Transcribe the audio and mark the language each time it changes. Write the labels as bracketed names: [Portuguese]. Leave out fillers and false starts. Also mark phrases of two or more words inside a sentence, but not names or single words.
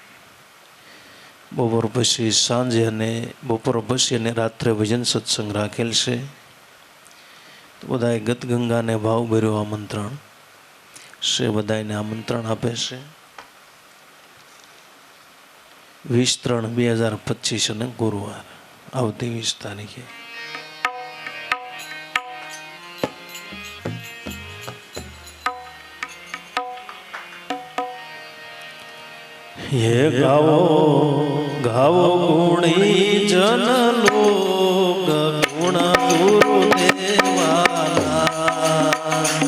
[Gujarati] બપોર પછી સાંજે અને બપોર પછી અને રાત્રે ભજન સત્સંગ રાખેલ છે. તો બધાએ ગતગંગાને ભાવભર્યું આમંત્રણ છે, બધાને આમંત્રણ આપે છે. 20/3/2025 અને ગુરુવાર આવતી 20 તારીખે. એ ગાવો ગાવો ગુણી જન લોગ ગુણ ગુરુ દેવાના.